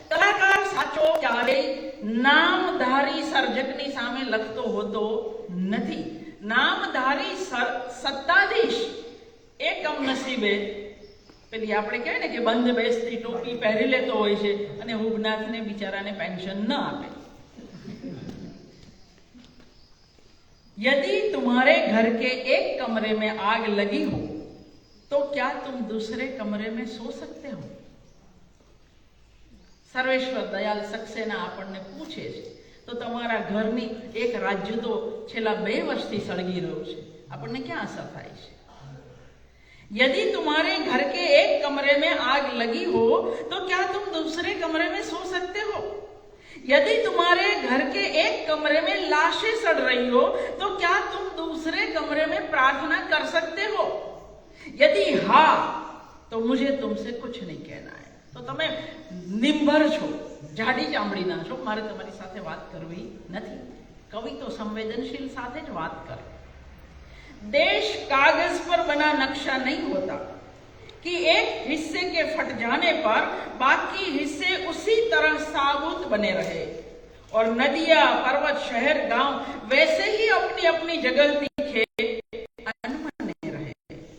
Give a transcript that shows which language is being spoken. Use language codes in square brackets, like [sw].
[gu] કલાકાર સાચો ક્યારેય નામધારી સર્જકની સામે લખતો હોતો નથી. નામધારી સત્તાધીશ એ કમનસીબે પેલી આપણે કહેવાય ને કે બંધ બેસતી ટોપી પહેરી લેતો હોય છે અને હુબનાથને બિચારાને પેન્શન ન આપે. [hi] यदि तुम्हारे घर के एक कमरे में आग लगी हो तो क्या तुम दूसरे कमरे में सो सकते हो? [gu] सर्वेश्वर दयाल सक्सेना આપણને પૂછે છે તો તમારા ઘરની એક રાજ્ય તો છેલ્લા 2 વર્ષથી સળગી રહ્યું છે, આપણને ક્યાં અસર થાય છે? [hi] यदि तुम्हारे घर के एक कमरे में आग लगी हो तो क्या तुम दूसरे कमरे में सो सकते हो? यदि तुम्हारे घर के एक कमरे में लाशें सड़ रही हो तो क्या तुम दूसरे कमरे में प्रार्थना कर सकते हो? यदि हाँ तो मुझे तुमसे कुछ नहीं कहना है. [gu] तो તમે નિંભર છો, જાડી ચામડીના છો, મારે તમારી સાથે વાત કરવી નથી. કવિ તો સંવેદનશીલ સાથે જ વાત કરે. [hi] देश कागज पर बना नक्शा नहीं होता कि एक हिस्से के फट जाने पर बाकी हिस्से उसी तरह साबुत बने रहे और नदियां, पर्वत, शहर, गांव वैसे ही अपनी अपनी जगह दिखे अनबने रहे.